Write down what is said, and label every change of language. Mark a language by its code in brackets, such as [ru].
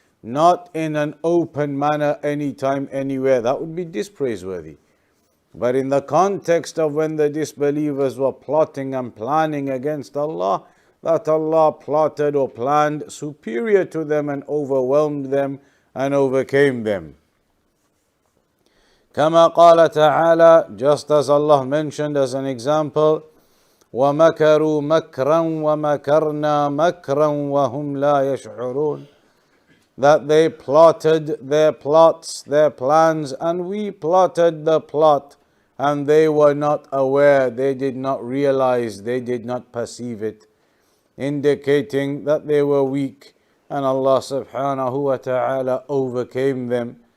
[en] Not in an open manner, anytime, anywhere. That would be dispraiseworthy. But in the context of when the disbelievers were plotting and planning against Allah, that Allah plotted or planned superior to them and overwhelmed them and overcame them. [ar] كما قال تعالى, [en] just as Allah mentioned as an example, [ar] وَمَكَرُوا مَكْرًا وَمَكَرْنَا مَكْرًا وَهُمْ لَا يَشْعُرُونَ. [en] That they plotted their plots, their plans, and we plotted the plot, and they were not aware, they did not realize, they did not perceive it, indicating that they were weak, and Allah subhanahu wa ta'ala overcame them.